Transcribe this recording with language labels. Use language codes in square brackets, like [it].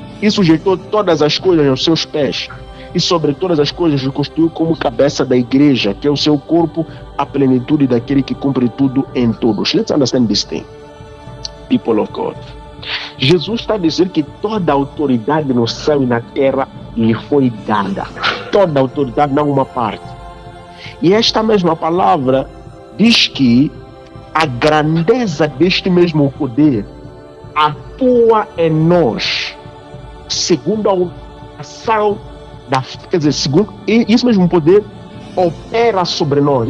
[pt] E sujeitou todas as coisas aos seus pés, e sobre todas as coisas o constituiu como cabeça da igreja, que é o seu corpo, a plenitude daquele que cumpre tudo em todos. [en] Let's understand this thing, people of God. [pt] Jesus está a dizer que toda a autoridade no céu e na terra lhe foi dada. Toda a autoridade, não uma parte. E esta mesma palavra diz que a grandeza deste mesmo poder atua em nós, segundo a ação segundo esse mesmo poder opera sobre nós.